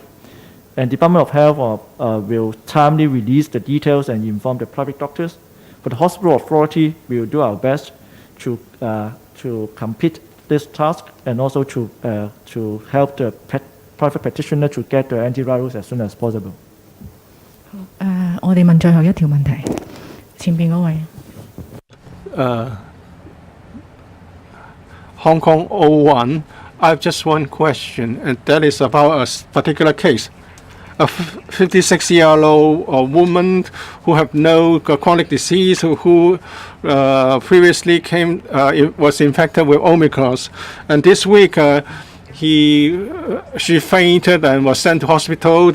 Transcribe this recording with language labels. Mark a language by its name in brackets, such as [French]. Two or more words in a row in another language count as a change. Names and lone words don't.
[English] And Department of Health will timely release the details and inform the private doctors. But the hospital authority will do our best to complete this task, and also to help the private practitioner to get the antivirals as soon as possible. [Cantonese] 我哋問最後一條問題，前邊嗰位。 [English] Hong Kong 01, I have just one question, and that is about a particular case. A 56-year-old woman who have no chronic disease, who previously was infected with Omicron, and this week she fainted and was sent to hospital.